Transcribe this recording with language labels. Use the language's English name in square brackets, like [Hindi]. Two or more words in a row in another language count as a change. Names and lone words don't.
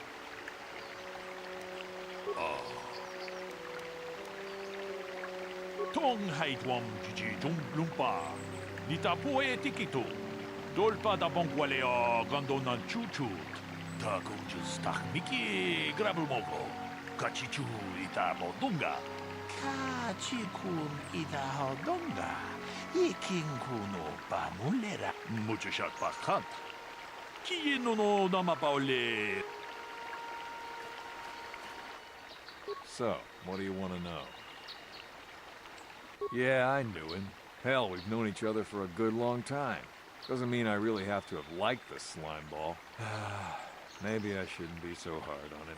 [English] Tong haitwam jijijung lumpa. Nitapo e tikito. Dolpa da bong waleo gandonan chuchut. Ta kunjus takmiki grabulmogo. Kachichu ita bodunga. Kachikun ita hodonga. Ikinkuno pamulera. Muchashak pakat. Kieno no namapaole. So, what do you want to know? Yeah, I knew him. Hell, we've known each other for a good long time. Doesn't mean I really have to have liked the slime ball. Maybe I shouldn't be so hard on him.